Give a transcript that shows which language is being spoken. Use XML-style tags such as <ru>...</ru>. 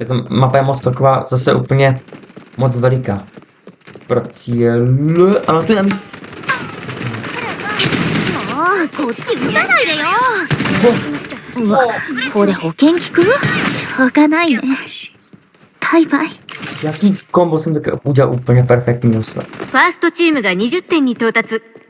<cs>Mapa je moc taková, zase úplně moc veliká. Pro cíl... Ano, tu je tam...</cs> <ja>もうこっち撃たないでよ。うわ、これ保険効く？しょうがないね。バイバイ。</ja> <cs>Jaký kombo jsem taky udělal úplně perfektní osla.</cs> <ja>ファーストチームが20点に到達。</ja>